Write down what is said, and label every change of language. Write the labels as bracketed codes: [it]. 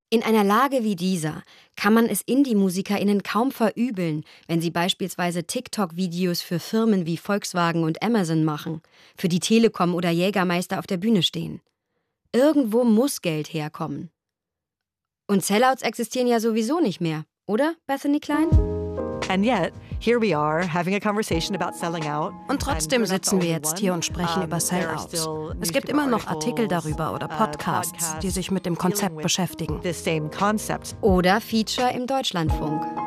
[de] In einer Lage wie dieser kann man es Indie-MusikerInnen kaum verübeln, wenn sie beispielsweise TikTok-Videos für Firmen wie Volkswagen und Amazon machen, für die Telekom oder Jägermeister auf der Bühne stehen. Irgendwo muss Geld herkommen. Und Sellouts existieren ja sowieso nicht mehr, oder, Bethany Klein? [en] And yet, here we are having a conversation about selling out. [de] Und trotzdem sitzen wir jetzt hier und sprechen über Sellouts. Es gibt immer noch Artikel darüber oder Podcasts, die sich mit dem Konzept beschäftigen. [en] The same concept. [de] Oder Feature im Deutschlandfunk.